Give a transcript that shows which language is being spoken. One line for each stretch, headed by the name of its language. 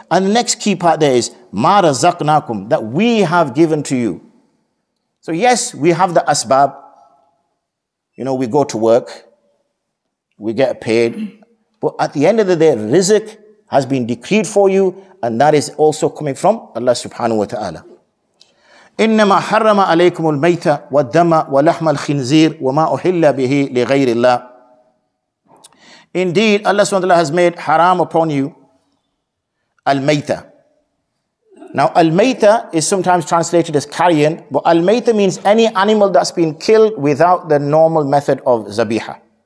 English: And the next key part there is, ma razaqnakum, that we have given to you. So yes, we have the asbab. We go to work, we get paid, but at the end of the day, rizq has been decreed for you, and that is also coming from Allah subhanahu wa ta'ala.
Arabic: إنما حرم عليكم الميتة والدم ولحم الخنزير وما أحل به لغير الله.
English: Indeed, Allah subhanahu wa ta'ala has made haram upon you Al-Mayta. Now, al-mayta is sometimes translated as carrion, but al-mayta means any animal that's been killed without the normal method of zabiha.